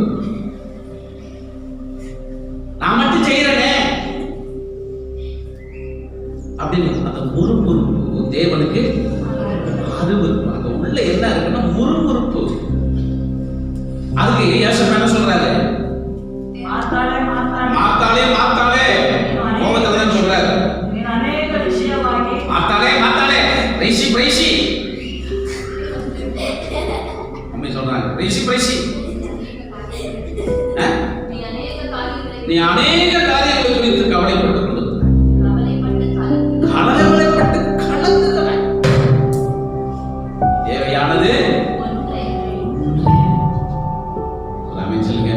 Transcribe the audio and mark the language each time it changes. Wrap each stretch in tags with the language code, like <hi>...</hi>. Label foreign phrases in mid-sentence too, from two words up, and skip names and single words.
<ta>நான் மட்டும் செய்யறேனே அப்படின்னு அந்த முறுமுறுப்பு தேவனுக்கு அருவருப்பு. அந்த உள்ள என்ன இருக்குன்னா முறுமுறுப்பு. அதுக்கு ஏசப்பா என்ன சொல்றாரு? மார்த்தாளே, மார்த்தாளே, மார்த்தாளே, கோபத்துல தான் சொல்றாரு.</ta> <kn>ನೀನು ಅನೇಕ ವಿಷಯವಾಗಿ</kn> <ta>மார்த்தாளே, மார்த்தாளே, பிரைசி பிரைசி. அம்மே சொல்றாங்க பிரைசி பிரைசி. நீ அநேக காரியங்களை குறித்து கவலைப்பட்டுக் கொண்டிருக்கிறாய். கவலைப்பட்டு கலங்குகிறாய். தேவையானது ஆமென் சொல்லுங்க.</ta>